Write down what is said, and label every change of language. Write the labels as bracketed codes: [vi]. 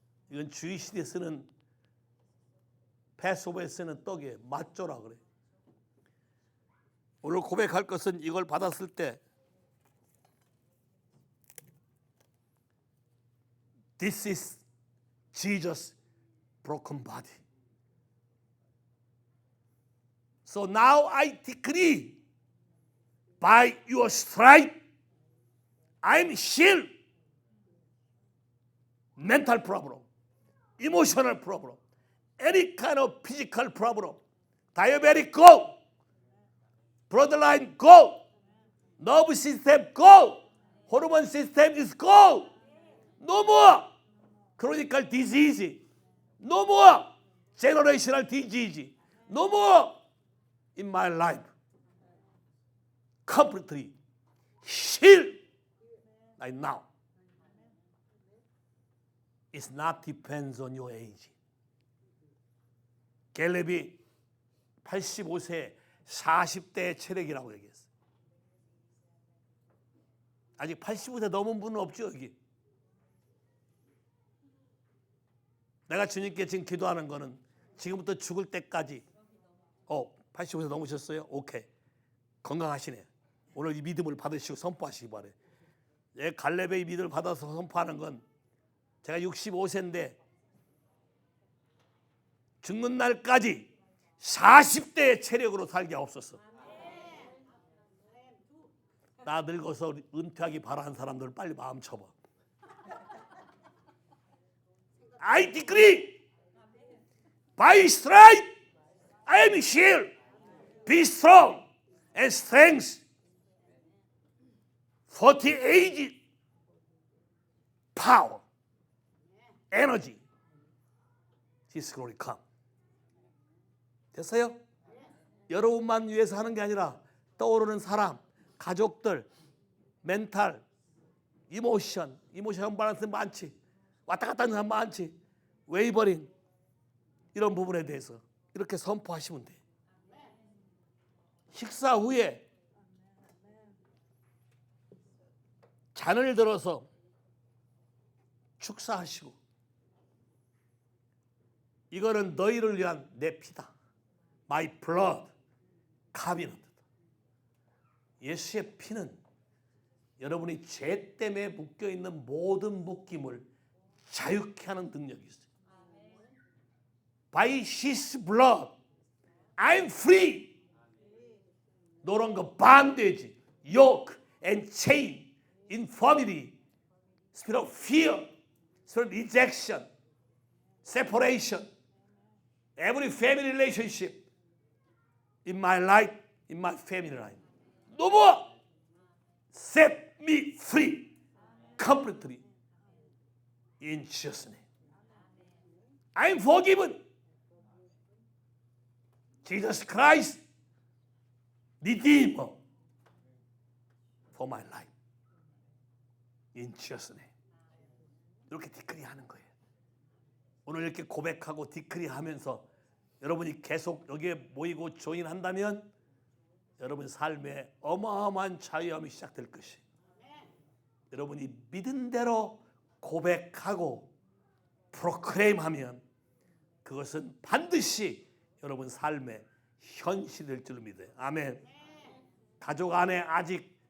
[ko] 이건 주의 시대에 쓰는 패스오버에 쓰는 떡이에요. 맞조라 그래. 오늘 고백할 것은 이걸 받았을 때 [en] This is Jesus' broken body. So now I decree by your stripe I'm healed. Mental problem, emotional problem, any kind of physical problem, diabetic go, bloodline go, nerve system go, hormone system is go. No more chronic disease, no more generational disease, no more in my life. Completely healed right now. It's not depends on your age. [ko] 갤럽이 85세 40대의 체력이라고 얘기했어요. 아직 85세 넘은 분은 없죠 여기. 내가 주님께 지금 기도하는 거는 지금부터 죽을 때까지 85세 넘으셨어요? 오케이. 건강하시네. 오늘 이 믿음을 받으시고 선포하시기 바래요. 갈렙의 믿음을 받아서 선포하는 건 제가 65세인데 죽는 날까지 40대의 체력으로 살게 없었어. 나 늙어서 은퇴하기 바라는 사람들 빨리 마음 쳐봐. [en] I decree by stripe I am healed. Be strong and strength. 40 age power, energy. His glory come. [ko] 됐어요? 여러분만 위해서 하는 게 아니라 떠오르는 사람, 가족들, 멘탈, 이모션 밸런스 많지. 왔다 갔다 하는 사람 많지. 웨이버링 이런 부분에 대해서 이렇게 선포하시면 돼. 식사 후에 잔을 들어서 축사하시고 이거는 너희를 위한 내 피다. [en] My blood, [ko] 카비너다. 예수의 피는 여러분이 죄 때문에 묶여있는 모든 묶임을 자유케 하는 능력이 있어요. [en] By His blood, I'm free. No longer bondage, yoke, and chain, infirmity, spirit of fear, spirit of rejection, separation, every family relationship in my life, in my family life. No more. Set me free completely in Jesus' name. I'm forgiven. Jesus Christ, Redeemer for my life. In Jesus' name. [ko] 이렇게 디크리하는 거예요. 오늘 이렇게 고백하고 디크리하면서 여러분이 계속 여기에 모이고 조인한다면 여러분 삶에 어마어마한 자유함이 시작될 것이에요. 여러분이 믿은 대로 고백하고 프로클레임하면 그것은 반드시 여러분 삶에 현실이 될 줄 믿어요. 아멘. 가족 안에 아직